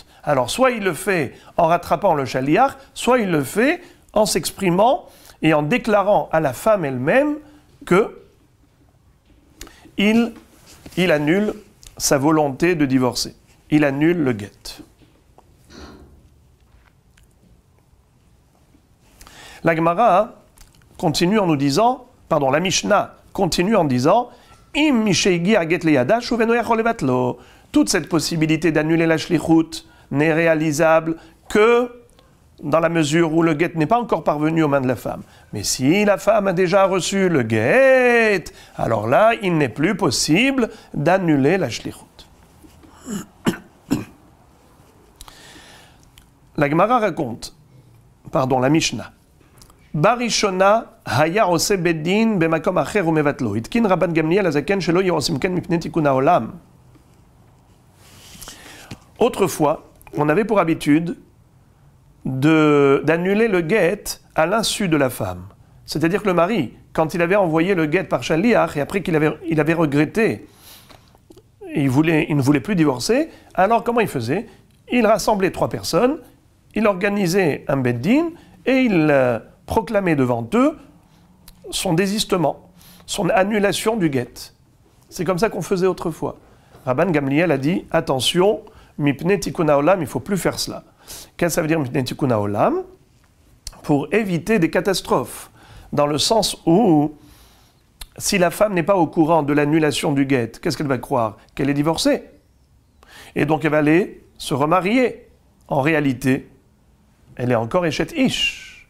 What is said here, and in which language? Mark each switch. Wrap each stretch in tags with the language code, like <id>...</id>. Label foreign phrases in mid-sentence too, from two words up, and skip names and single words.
<fr>Alors soit il le fait en rattrapant le shaliach, soit il le fait en s'exprimant et en déclarant à la femme elle-même que il annule sa volonté de divorcer. Il annule le get. La Gemara continue en nous disant, pardon, la Mishnah continue en disant,</fr> <he>אם משהגיע הגט לידה שוב אינו יכול לבטלו.</he> <fr>Toute cette possibilité d'annuler la shlichut n'est réalisable que dans la mesure où le get n'est pas encore parvenu aux mains de la femme. Mais si la femme a déjà reçu le get, alors là, il n'est plus possible d'annuler la shlichut. La Gemara raconte, pardon, la Mishnah,</fr> <he>בראשונה היה עושה בית דין במקום אחר ומבטלו. התקין רבן גמליאל הזקן שלא יעשו כן מפני תיקון העולם.</he> <fr>Autrefois, on avait pour habitude d'annuler le get à l'insu de la femme. C'est-à-dire que le mari, quand il avait envoyé le get par shaliach et après qu'il avait regretté, il ne voulait plus divorcer, alors comment il faisait? Il rassemblait 3 personnes, il organisait un beddin et il proclamait devant eux son désistement, son annulation du get. C'est comme ça qu'on faisait autrefois. Rabban Gamliel a dit, attention,</fr> <he>מפני תיקון העולם,</he> <fr>il ne faut plus faire cela. Qu'est-ce que ça veut dire</fr> <he>מפני תיקון העולם?</he> <fr>Pour éviter des catastrophes. Dans le sens où, si la femme n'est pas au courant de l'annulation du guet, qu'est-ce qu'elle va croire? Qu'elle est divorcée. Et donc elle va aller se remarier. En réalité, elle est encore</fr> <he>אשת איש.</he>